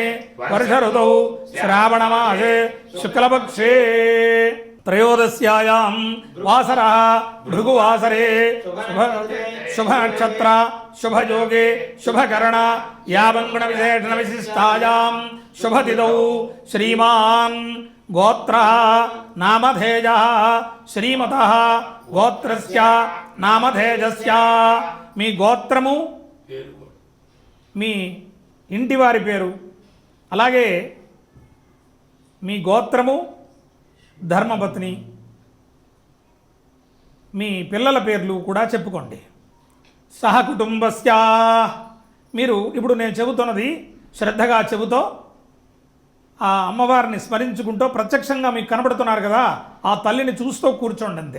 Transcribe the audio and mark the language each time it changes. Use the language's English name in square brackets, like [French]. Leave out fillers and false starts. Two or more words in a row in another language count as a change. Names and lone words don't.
[Sanskrit] वर्ष ऋतौ श्रावणमासे शुक्लपक्षे त्रयोदश्यायां वासरः भृगुवासरे शुभ नक्षत्र शुभ योगे शुभकरण यावंगुण विशेषण विशिष्टायां शुभतिथौ श्रीमान् गोत्रः नामधेयः श्रीमतः गोत्रस्य नामधेयस्य [Telugu] మీ గోత్రము మీ ఇంటివారి పేరు అలాగే మీ గోత్రము ధర్మపత్ని మీ పిల్లల పేర్లు కూడా చెప్పుకోండి. సహకుటుంబస్య మీరు ఇప్పుడు నేను చెబుతున్నది శ్రద్ధగా చెబుతూ ఆ అమ్మవారిని స్మరించుకుంటూ ప్రత్యక్షంగా మీకు కనబడుతున్నారు కదా ఆ తల్లిని చూస్తూ కూర్చోండి అంతే.